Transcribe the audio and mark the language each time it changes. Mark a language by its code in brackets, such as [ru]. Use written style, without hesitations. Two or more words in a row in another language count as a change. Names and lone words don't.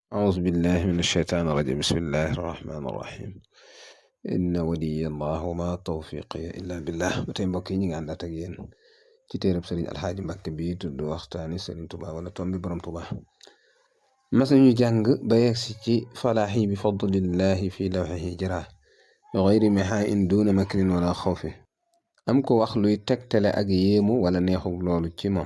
[ar] أعوذ بالله من الشيطان الرجيم بسم الله الرحمن الرحيم إن وليي الله وما توفيقي إلا بالله [wo] ba tey mbokk yi ñi ngi àndaat ak yéen ci téereb sëriñ alxaaji Mbàkke bi tudd waxtaani sëriñ Tuubaa wala tombi borom Tuubaa mas nañu jàng ba yegsi ci falaaxi bi [ar] فضل الله في لوحه جرى غير محاين دون مكر ولا خوف [wo] am ko wax luy tegtale ak yéemu wala neexu loolu ci moom